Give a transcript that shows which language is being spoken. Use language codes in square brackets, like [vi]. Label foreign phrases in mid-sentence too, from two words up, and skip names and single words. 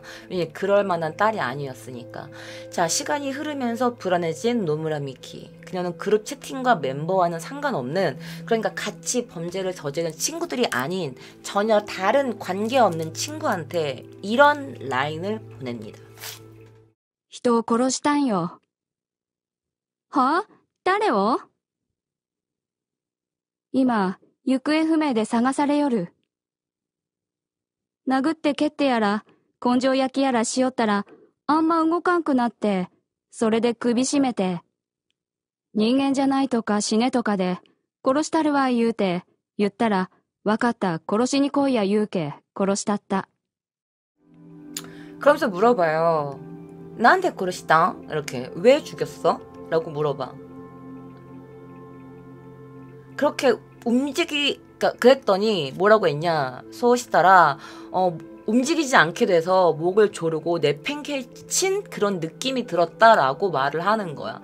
[ko] 왜냐면 그럴 만한 딸이 아니었으니까. 자, 시간이 흐르면서 불안해진 노무라 미키. 그녀는 그룹 채팅과 멤버와는 상관없는, 그러니까 같이 범죄를 저지른 친구들이 아닌 전혀 다른 관계없는 친구한테 이런 라인을 보냅니다. [ja] 人を殺したんよ。は？誰を？今、行方不明で探されよる。殴って蹴ってやら、根性焼きやらしよったら、あんま動かんくなって、それで首絞めて。人間じゃないとか死ねとかで、殺したるわ言うて、言ったら、わかった、殺しに来いや言うけ、殺したった。 [ko] 그러면서 물어봐요. 나한테 그러시다? 이렇게. 왜 죽였어? 라고 물어봐. 그렇게 그랬더니 뭐라고 했냐. 소시다라, 움직이지 않게 돼서 목을 조르고 내팽개친 그런 느낌이 들었다라고 말을 하는 거야.